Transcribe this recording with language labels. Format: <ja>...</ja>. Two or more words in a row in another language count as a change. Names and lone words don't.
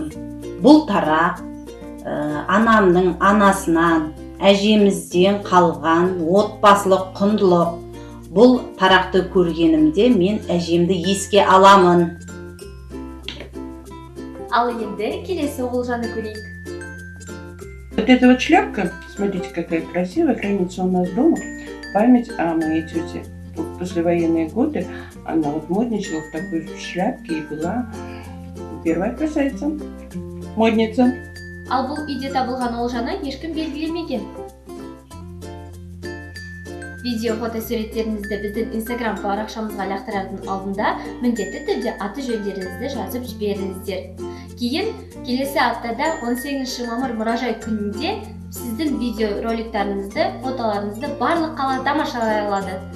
<kk>Бұл тарақ анамның анасынан, әжемізден қалған отбасылық құндылық. Бұл тарақты көргенімде мен әжемді еске аламын. Ал енді келесі олжаны көрейік.</kk> <ru>Вот эта вот шляпка, смотрите, какая красивая, хранится у нас дома. Память о моей тете. В послевоенные годы она вот модничала в такой шляпке и была первая красавица, модница.</ru> <kk>Ал бұл үйде табылған олжаны ешкім белгілемеген. Видео фотосуреттеріңізді біздің Instagram парақшамызға лақтырардың алдында міндетті түрде аты жөндеріңізді жазып жіберіңіздер. Кейін келесі аптада 18 мамыр мұражай күнінде сіздің видео роликтарыңызды, фотоларыңызды барлық қала тамашалай алады.</kk>